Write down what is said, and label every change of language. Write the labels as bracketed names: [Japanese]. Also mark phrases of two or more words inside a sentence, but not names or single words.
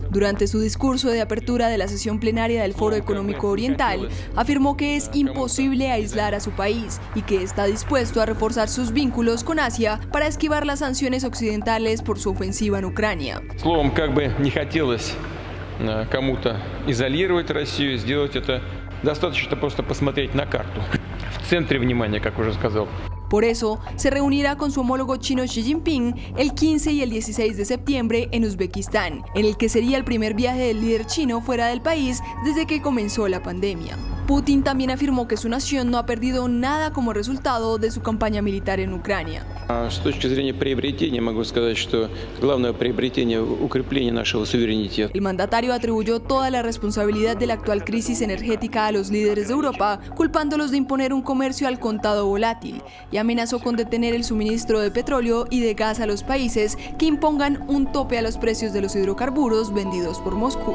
[Spanish] Durante su discurso de apertura de la sesión plenaria del Foro Económico Oriental, afirmó que es imposible aislar a su país y que está dispuesto a reforzar sus vínculos con Asia para esquivar las sanciones occidentales por su ofensiva en Ucrania. [Russian] кому-то изолировать Россию, сделать это достаточно просто посмотреть на карту. В центре внимания, как уже сказал. [Spanish] Por eso, se reunirá con su homólogo chino Xi Jinping el 15 y el 16 de septiembre en Uzbekistán, en el que sería el primer viaje del líder chino fuera del país desde que comenzó la pandemia. Putin también afirmó que su nación no ha perdido nada como resultado de su campaña militar en Ucrania. [Russian] С точки зрения приобретения, могу сказать, что главное приобретение — укрепление нашего суверенитета. [Spanish] El mandatario atribuyó toda la responsabilidad de la actual crisis energética a los líderes de Europa, culpándolos de imponer un comercio al contado volátil, y amenazó con detener el suministro de petróleo y de gas a los países que impongan un tope a los precios de los hidrocarburos vendidos por Moscú.